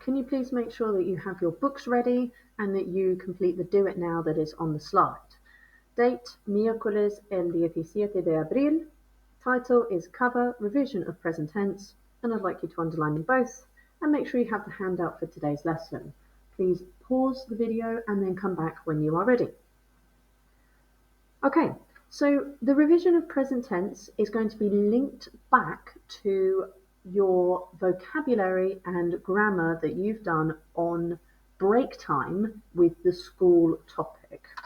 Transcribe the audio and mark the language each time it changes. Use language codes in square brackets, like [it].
[en] Can you please make sure that you have your books ready and that you complete the Do It Now that is on the slide? [es] Date, miércoles el 17 de abril. [en] Title is Cover, Revision of Present Tense, and I'd like you to underline them both and make sure you have the handout for today's lesson. Please pause the video and then come back when you are ready. Okay, so the revision of present tense is going to be linked back to your vocabulary and grammar that you've done on break time with the school topic.